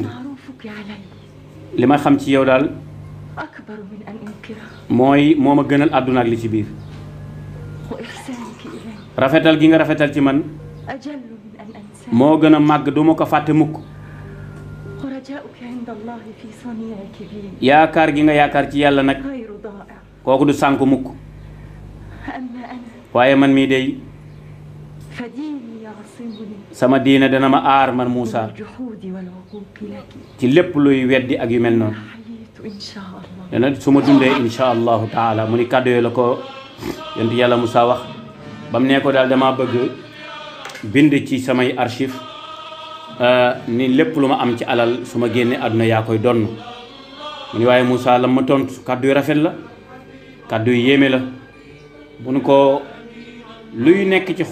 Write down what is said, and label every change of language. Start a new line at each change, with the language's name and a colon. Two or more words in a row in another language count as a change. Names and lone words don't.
Arabic: معروفك علي
Wolof: li ma xam ci yow daal
Arabic: أكبر من أن أنكره
Wolof: mooy moo ma gënal àdduna ak li ci biir
Arabic: وإحسانك إلي
Wolof: rafetal gi nga rafetal ci man
Arabic: أجل من أن أنساه
Wolof: moo gën a màgg du ma ko fàtte mukk
Arabic: ورجاؤك عند الله في صنيعك بي
Wolof: yaakaar gi nga yaakaar ci yàlla nag
Arabic: غير ضائع
Wolof: kooku du sànk mukk
Arabic: أما أنا
Wolof: waaye man mii day
Arabic: فديني يعصمني
Wolof: sama diina dana ma aar man
Arabic: من Moussa الجحود والعقوق لك
Wolof: ci lépp luy weddi ak yu mel noonu
Arabic: حييت إن شاء الله
Wolof: dana su ma dundee
Arabic: إن شاء الله تعالى
Wolof: mu ni kàddu yooyu la ko yonent yàlla Moussa wax ba mu ne ko daal dama bëgg bind ci samay archive ni lépp lu ma am ci alal su ma génnee àdduna yaa koy donn mu ni waaye Moussa la ma tontu kàddu yu rafet la kàddu yu yéeme la bu nu ko luy nekk ci